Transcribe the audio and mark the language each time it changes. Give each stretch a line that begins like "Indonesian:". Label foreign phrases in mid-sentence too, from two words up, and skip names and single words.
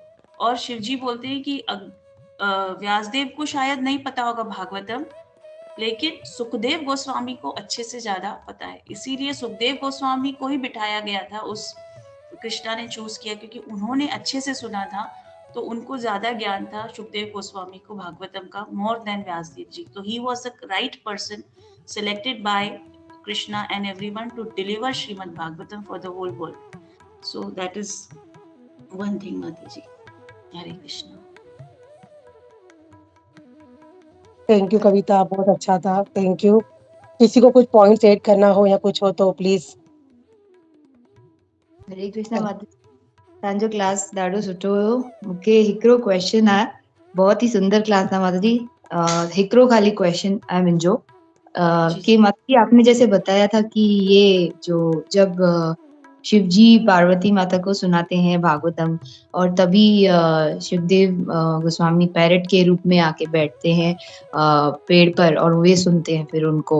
Hindi: और शिव जी बोलते हैं कि व्यासदेव को शायद नहीं पता होगा भागवतम, लेकिन सुखदेव गोस्वामी को अच्छे से ज्यादा पता है, इसीलिए सुखदेव गोस्वामी को ही बिठाया गया था, उस कृष्णा ने चूज किया क्योंकि उन्होंने अच्छे से सुना था, तो उनको ज्यादा ज्ञान था सुखदेव गोस्वामी को भागवतम का
English: more than
Hindi: व्यासदेव जी।
English: तो he was the right person selected by Krishna and everyone to deliver Srimad Bhagavatam for the whole world. So that is one thing, Mataji. Hare Krishna. thank you
Hindi: कविता, बहुत अच्छा था,
English: thank you.
Hindi: किसी को कुछ
English: points add
Hindi: करना हो या कुछ हो तो प्लीज। हरे कृष्णा माता,
Sindhi: तव्हांजो क्लास ॾाढो सुठो हुयो। मूंखे हिकिड़ो क्वेश्चन आहे,
Hindi: बहुत ही सुंदर क्लास आहे माता जी।
Sindhi: हिकिड़ो खाली क्वेश्चन आहे मुंहिंजो
Hindi: कि माता जी आपने जैसे बताया था कि ये जो जब शिव जी पार्वती माता को सुनाते हैं भागवतम और तभी शिवदेव गोस्वामी पैरट के रूप में आके बैठते हैं पेड़ पर और वे सुनते हैं फिर उनको।